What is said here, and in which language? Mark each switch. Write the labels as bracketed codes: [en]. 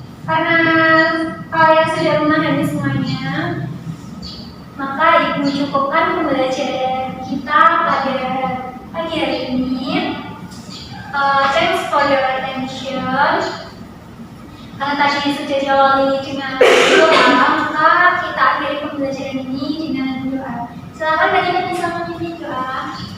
[id] Karena kalian sudah memahami semuanya, maka Ibu cukupkan pembelajaran kita pada pagi hari ini. [en] Thanks for your attention. [id] Karena tadi sudah diawali dengan doa, maka kita akhiri pembelajaran ini dengan doa. Silakan bagaimana bisa memimpin doa.